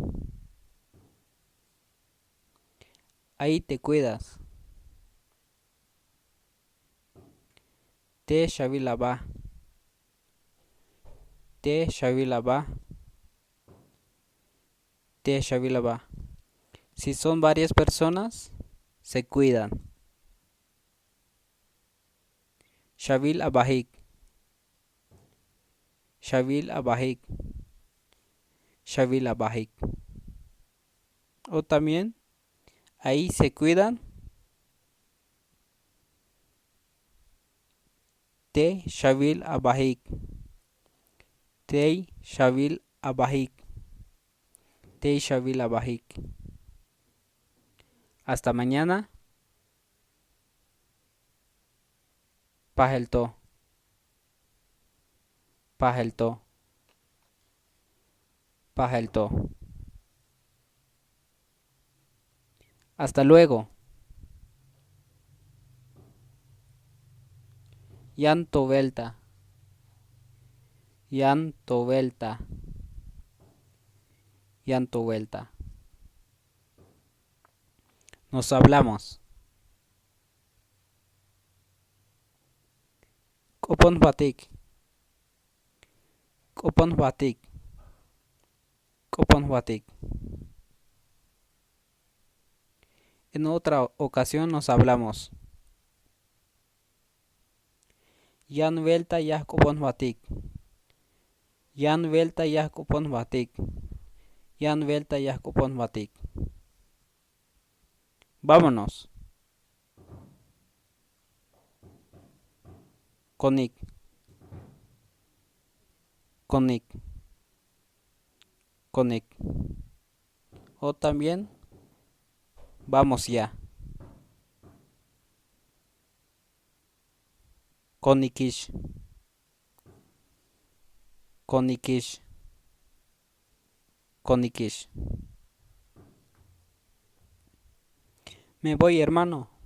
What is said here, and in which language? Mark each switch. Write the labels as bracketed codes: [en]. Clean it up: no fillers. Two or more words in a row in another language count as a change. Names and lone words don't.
[es] Ahí te cuidas. [tzh] Te shavil aba. Te shavil aba. Te shavil aba. [es] Si son varias personas, se cuidan. [tzh] Shavil abahik. Shavil abahik. Shavil abahik. [es] O también, ahí se cuidan. [tzh] Te shavil abahik. Te shavil abahik. Te shavil abahik. [es] Hasta mañana. Pajelto. [tzh] Pajelto. Pajelto. [es] Hasta luego. [tzh] Yanto velta. Yanto velta. Yanto vuelta. [es] Nos hablamos. [tzh] Kopon batik. Kopon batik. Kopon batik. [es] En otra ocasión nos hablamos. [tzh] Yan vuelta ya kopon batik. Yan vuelta ya kopon batik. Yan vuelta ya kopon batik. [es] Vámonos. Konik. [tzh] Konik. Konik. [es] O también vamos ya. [tzh] Konikish. Konikish. Konikish. [es] Me voy, hermano.